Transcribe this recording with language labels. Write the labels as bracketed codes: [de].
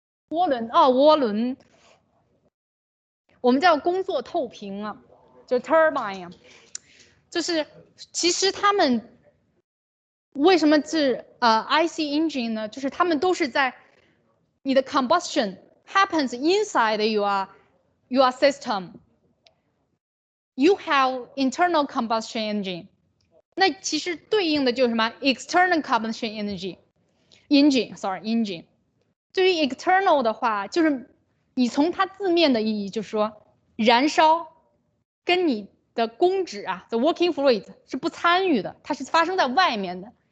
[zh] 涡轮涡轮，我们叫工作透屏啊，就 turbine 啊，就是其实他们为什么是IC engine 呢？就是他们都是在你的 [en] combustion happens inside your system. You have internal combustion engine. [zh] 那其实对应的就是什么 external combustion engine。对于 external 的话，就是你从它字面的意义，就是说燃烧跟你的供脂啊 ， [en] the working fluid [zh] 是不参与的，它是发生在外面的。